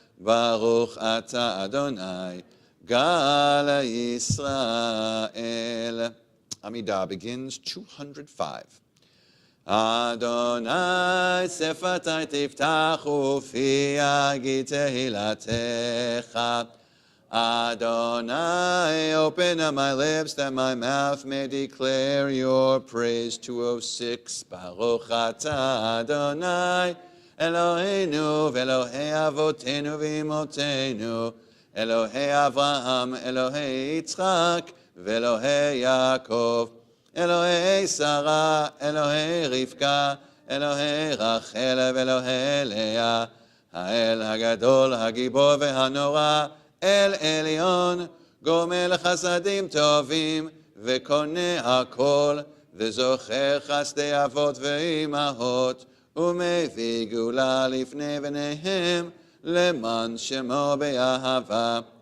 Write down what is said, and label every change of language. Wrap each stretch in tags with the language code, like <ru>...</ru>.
<he>ברוך אתה אדוני, גל ישראל.</he> <en>Amidah begins 205.</en> <he>אדוני שפתי תפתח ופי יגיד תהילתך.</he> <en>Adonai, open up my lips that my mouth may declare your praise. 206.</en> <he>Baruch atah Adonai, Eloheinu ve'Elohei avotenu v'imotenu, Elohei Avraham, Elohei Yitzchak, ve'Elohei Yaakov, Elohei Sarah, Elohei Rivka, Elohei Rachel ve'Elohei Leah, האל הגדול, הגיבור והנורא, אל עליון, גומל חסדים טובים, וקונה הכל, וזוכר חסדי אבות ואימהות, ומביא גאולה לפני בניהם, למען שמו באהבה.</he>